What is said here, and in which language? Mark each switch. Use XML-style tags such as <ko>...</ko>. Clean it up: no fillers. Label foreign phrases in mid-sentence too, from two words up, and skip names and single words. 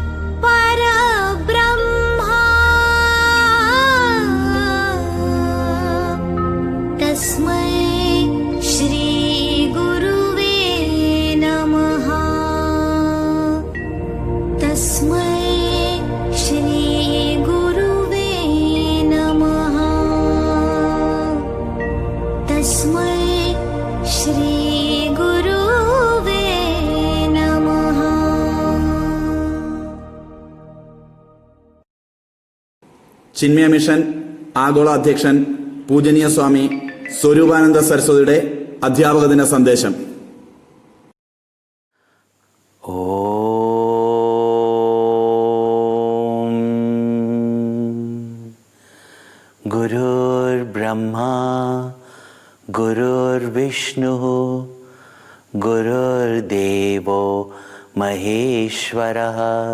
<sa>परब्रह्मा तस्मै श्री गुरुवे नमः तस्मै श्री गुरुवे नमः तस्मै श्री गुरुवे नमः.</sa> <ml>ചിന്മയ മിഷൻ ആഗോള അധ്യക്ഷൻ പൂജനീയ സ്വാമി സ്വരൂപാനന്ദ സരസ്വതിയുടെ അധ്യാപക ദിന സന്ദേശം.</ml> <sa>ഓം ഗുരുർബ്രഹ്മാ ഗുരുർവിഷ്ണു ഗുരുർദേവോ മഹേശ്വരഃ</sa>